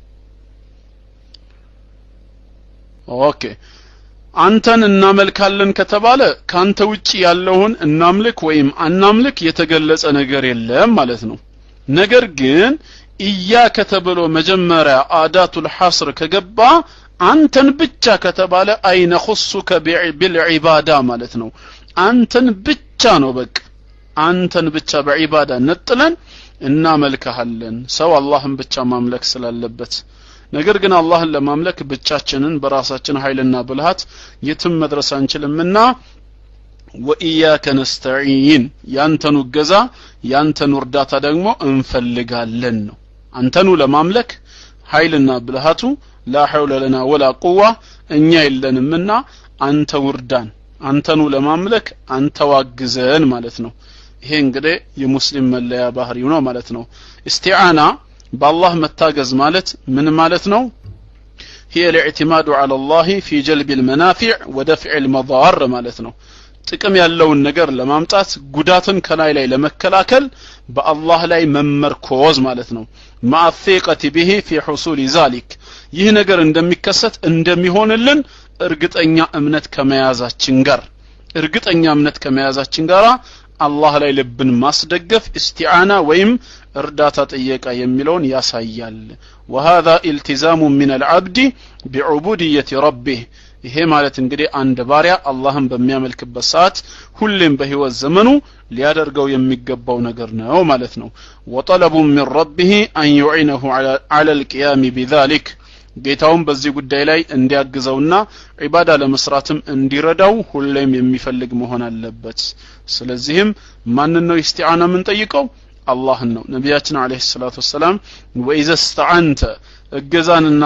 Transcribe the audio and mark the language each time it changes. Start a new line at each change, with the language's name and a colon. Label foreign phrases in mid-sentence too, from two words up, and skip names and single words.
Amharic: ኦኬ አንተን እናመልካለን ከተባለ ካንተ ውጪ ያለውን እናምልክ ወይም አናምልክ የተገለጸ ነገር የለም ማለት ነው ነገር ግን ኢያከ ተብሎ መጀመሪያ
Arabic: أداة الحصر
Amharic: ከገባ አንተን ብቻ ከተባለ አይነ
Arabic: خصك بالعباده
Amharic: ማለት ነው አንተን ብቻ ነው በቃ አንተን ብቻ በዒባዳ ነጥለን እናመልካለን ሰው አላህን ብቻ ማምለክ ስላለበት ነገር ግን አላህን ለማምለክ ብቻችንን በራሳችን ኃይልና ብልሃት የትም መድረስ አንችልምና
Arabic: وإياك نستعين
Amharic: ያንተኑ ገዛ ያንተኑ እርዳታ ደግሞ እንፈልጋለን ነው አንተኑ ለማምለክ ኃይልና ብልሃቱ
Arabic: لا حول لنا ولا قوة
Amharic: እኛ የለንምና አንተ ውርዳን አንተኑ ለማምለክ አንተ ዋግዘን ማለት ነው ይሄ እንግዲህ የሙስሊም መለያ ባህሪው ነው ማለት ነው ኢስቲዓና በአላህ መታገዝ ማለት ምን ማለት ነው
Arabic: هي الاعتماد على الله في جلب المنافع ودفع المضار
Amharic: ማለት ነው ጥቅም ያለውን ነገር ለማምጣት ጉዳትን ከላይ ላይ ለመከላከል በአላህ ላይ መመርኮዝ ማለት ነው ማአፊቀቲ
Arabic: به في حصول ذلك
Amharic: ይህ ነገር እንደሚከሰት እንደሚሆንልን እርግጠኛ እምነት ከመያዛችን ጋር አላህ ላይ ልብን ማስደገፍ ኢስቲዓና ወይም እርዳታ ጠየቃ የሚለውን ያሳያል
Arabic: وهذا التزام من العبد بعبودية ربه
Amharic: ይሄ ማለት እንግዲህ አንድ ባሪያ አላህን በሚያመልክበት ሰዓት ሁሌም በህይወት ዘመኑ ሊያደርገው የሚገባው ነገር ነው ማለት ነው
Arabic: وطلب من ربه أن يعينه على القيام بذلك
Amharic: ጌታውን በዚህ ጉዳይ ላይ እንዲያግዘውና ዒባዳ ለመስራትም እንዲረዳው ሁሌም የሚፈልግ መሆን አለበት ስለዚህም ማንን ነው ኢስቲዓና ምን ጠይቀው አላህን ነው ነብያችን
Arabic: عليه الصلاة والسلام وإذا
Amharic: استعنت እገዛንና